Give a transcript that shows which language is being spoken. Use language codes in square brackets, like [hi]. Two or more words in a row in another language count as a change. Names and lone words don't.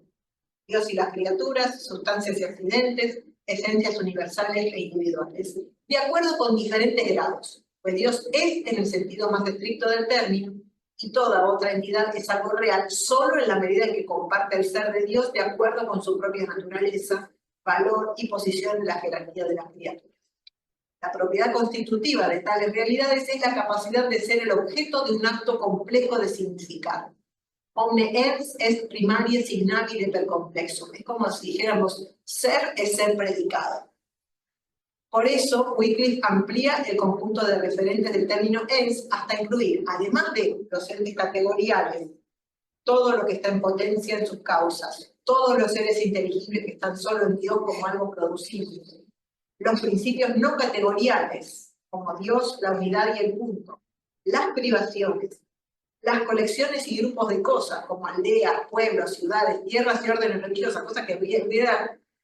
[es] Dios y las criaturas, sustancias y accidentes, esencias universales e individuales, de acuerdo con diferentes grados, pues Dios es en el sentido más estricto del término, y toda otra entidad es algo real solo en la medida en que comparte el ser de Dios de acuerdo con su propia naturaleza, valor y posición en la jerarquía de las criaturas. La propiedad constitutiva de tales realidades es la capacidad de ser el objeto de un acto complejo de significado. [la] Omne ens est primarie signabile per complexum. [es] Es como si dijéramos, ser es ser predicado. Por eso, Wycliffe amplía el conjunto de referentes del término ens hasta incluir, además de los entes categoriales, todo lo que está en potencia en sus causas, todos los seres inteligibles que están solo en Dios como algo producible, los principios no categoriales, como Dios, la unidad y el punto, las privaciones, las colecciones y grupos de cosas, como aldeas, pueblos, ciudades, tierras y órdenes religiosas, cosas que hubiera